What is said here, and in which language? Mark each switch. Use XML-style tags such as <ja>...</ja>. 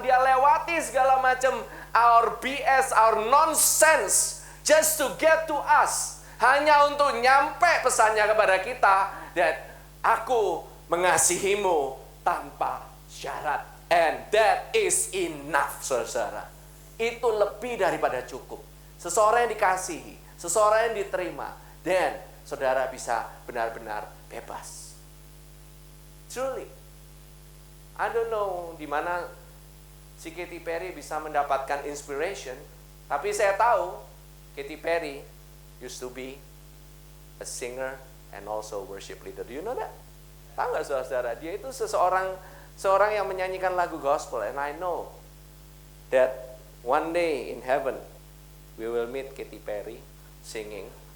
<id>Dia lewati segala macam</id> <en>our BS, our nonsense, just to get to us.</en> <id>Hanya untuk nyampe pesannya kepada kita, that aku mengasihimu tanpa syarat.</id> <en>And that is enough, saudara.</en> <id>Itu lebih daripada cukup. Seseorang yang dikasihi, seseorang yang diterima, dan saudara bisa benar-benar bebas.</id> <en>Truly. I don't know</en> <id>di mana si</id> <en>Katy Perry</en> <id>bisa mendapatkan</id> <en>inspiration,</en> <id>tapi saya tahu</id> <en>Katy Perry used to be a singer and also worship leader. Do you know that?</en> <id>Tahu nggak saudara? Dia itu seorang yang menyanyikan lagu gospel.</id> <en>And I know that one day in heaven we will meet Katy Perry singing.</en>